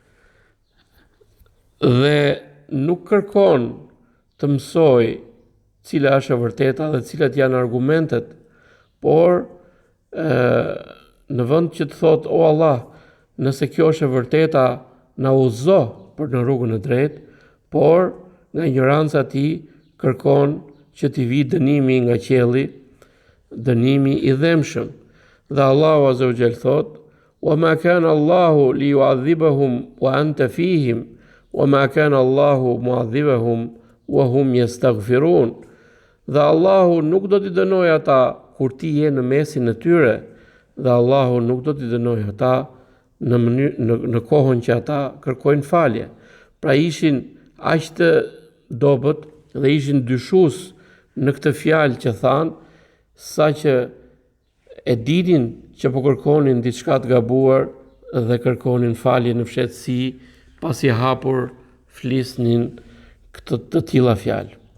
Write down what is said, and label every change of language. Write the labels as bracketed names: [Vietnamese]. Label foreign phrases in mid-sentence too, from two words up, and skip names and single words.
[Albanian] dhe nuk kërkon të mësoj cila është e vërteta dhe cilat janë argumentet, por në vend që të thotë: "O Allah, nëse kjo është e vërteta, na udhëzo për në rrugën e drejtë", por nga ignoranca e tij kërkon që t'i vi dënimi nga qielli, dënimi i dhëmshëm. Dhe Allahu [Arabic] عز وجل [Albanian] thot: [Arabic] "وما كان الله ليعذبهم وأنت فيهم وما كان الله معذبهم وهم يستغفرون." [Albanian] Dhe Allahu nuk do t'i dënoj ata kur ti je në mesin e tyre, dhe Allahu nuk do t'i dënoj ata në kohën që ata kërkojnë falje. Pra ishin aq të dobët dhe ishin dyshues në këtë fjalë që thanë, sa që e dinin që po kërkonin diçka të gabuar dhe kërkonin falje në fshehtësi, pasi hapur flisnin të tilla fjalë.